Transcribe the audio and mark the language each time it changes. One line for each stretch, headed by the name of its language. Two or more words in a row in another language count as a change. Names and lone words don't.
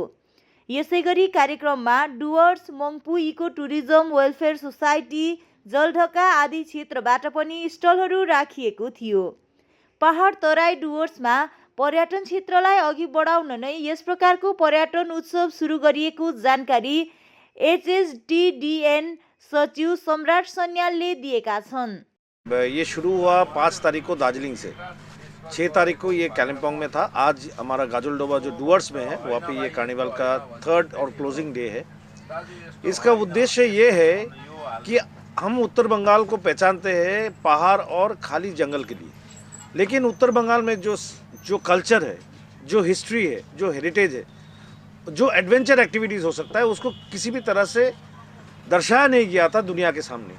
Nepali: यसैगरी कार्यक्रममा डुवर्स, मङ्पू इको टुरिज्म वेलफेयर सोसाइटी, जलढका आदि क्षेत्रबाट पनि स्टलहरू राखिएको थियो। पहाड तराई डुवर्समा पर्यटन क्षेत्रलाई अघि बढाउन नै यस प्रकारको पर्यटन उत्सव सुरु गरिएको जानकारी HSTDN सचिव सम्राट सन्यालले दिएका छन्।
Hindi: ये शुरू हुआ 5 तारीख को दार्जिलिंग से, 6 तारीख को ये कालिम्पोंग में था। आज हमारा गाजलडोबा जो डुवर्स में है वहाँ पे ये कार्निवल का 3rd और
English: closing day
Hindi: है। इसका उद्देश्य ये है कि हम उत्तर बंगाल को पहचानते हैं पहाड़ और खाली जंगल के लिए, लेकिन उत्तर बंगाल में जो कल्चर है, जो हिस्ट्री है, जो हेरिटेज है, जो
English: adventure activities
Hindi: हो सकता है, उसको किसी भी तरह से दर्शाया नहीं गया था दुनिया के सामने।